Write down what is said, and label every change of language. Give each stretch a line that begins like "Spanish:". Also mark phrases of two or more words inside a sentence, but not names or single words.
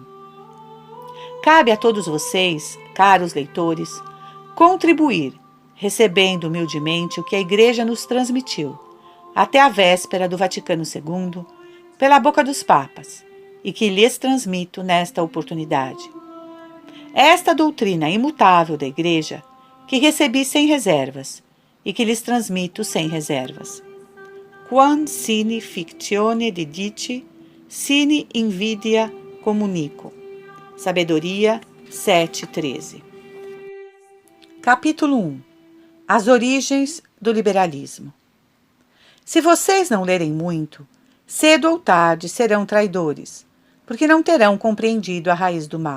Portuguese: Cabe a todos vocês, caros leitores, contribuir, recebendo humildemente o que a Igreja nos transmitiu, até a véspera do Vaticano II, pela boca dos papas, e que lhes transmito nesta oportunidade. É esta doutrina imutável da Igreja que recebi sem reservas, e que lhes transmito sem reservas.
Latin: Quam sine fictione didite, sine invidia communico.
Portuguese: Sabedoria 7:13. Capítulo 1. As origens do liberalismo. Se vocês não lerem muito, cedo ou tarde serão traidores, porque não terão compreendido a raiz do mal.